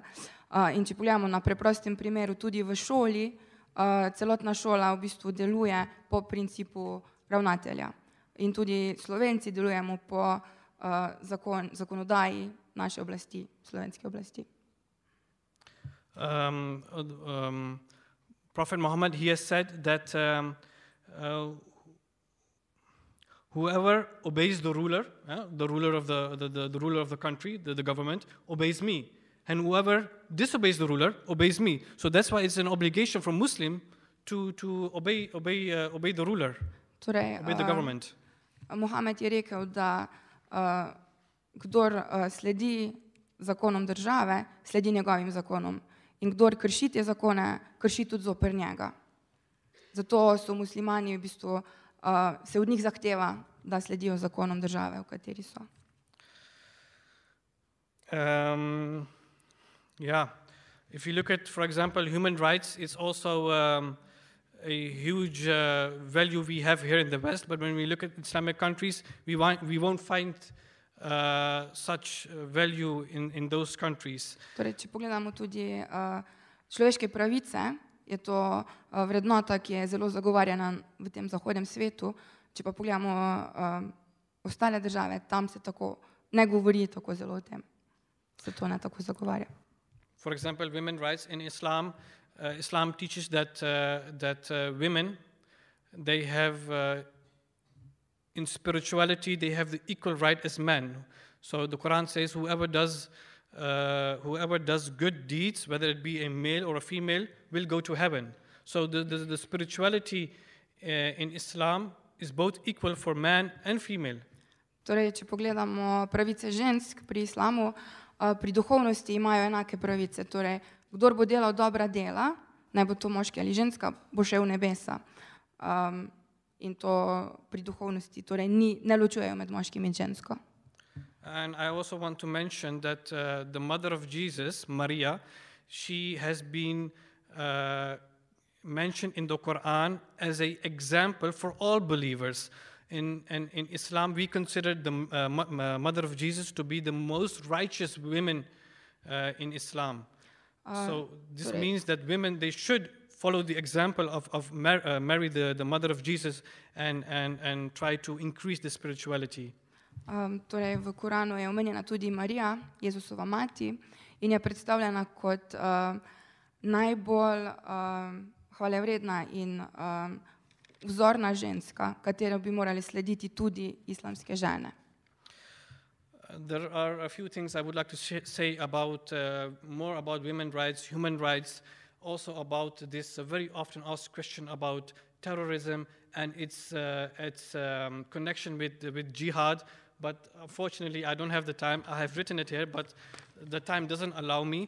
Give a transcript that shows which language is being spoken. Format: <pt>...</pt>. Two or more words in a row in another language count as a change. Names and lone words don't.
<sl>In če pogledamo na preprostem primeru, tudi v šoli, celotna šola v bistvu deluje po principu ravnatelja. In tudi Slovenci delujemo po zakonodaji naše oblasti, slovenske oblasti.</sl> <en>Prophet Muhammad, he has said that whoever obeys the ruler, the ruler of the country, the government, obeys me. And whoever disobeys the ruler obeys me. So that's why it's an obligation for Muslim to obey the ruler, torej, obey the government.</en> <sl>Mohamed je rekel, da kdor sledi zakonom države, sledi njegovim zakonom. In kdor krši te zakone, krši tudi zoper njega. Zato so muslimani v bistvu, se od njih zahteva, da sledijo zakonom države, v kateri so.</sl> <en>Yeah, if you look at, for example, human rights, it's also a huge value we have here in the West, but when we look at Islamic countries, we won't find such value in those countries.</en> <sl>Torej, če pogledamo tudi človeške pravice, je to vrednota, ki je zelo zagovarjana v tem zahodnem svetu. Če pa pogledamo ostale države, tam se tako ne govori tako zelo o tem. Se to ne tako zagovarja.</sl> <en>For example, women rights in Islam, Islam teaches that women, they have in spirituality, they have the equal right as men. So the Quran says whoever does good deeds, whether it be a male or a female, will go to heaven. So the spirituality in Islam is both equal for man and female.</en> <sl>Torej, če pogledamo pravice žensk pri islamu, pri duhovnosti imajo enake pravice. Torej, kdor bo delal dobra dela, naj bo to moški ali ženska, bo šel v nebesa. In to pri duhovnosti, torej ne ločujejo med moškim in žensko.</sl> <en>And I also want to mention that the mother of Jesus, Maria, she has been mentioned in the Quran as an example for all believers. In Islam, we consider the mother of Jesus to be the most righteous women in Islam. So this means that women, they should follow the example of Mary, the mother of Jesus, and try to increase the spirituality.</en> <sl>Torej, v Koranu je omenjena tudi Marija, Jezusova mati, in je predstavljena kot najbolj hvalevredna in vzorna ženska, katero bi morali slediti tudi islamske žene.</sl> <en>There are a few things I would like to say about more about women's rights, human rights. also about this very often asked question about terrorism and its connection with jihad. But unfortunately, I don't have the time. I have written it here, but the time doesn't allow me.</en>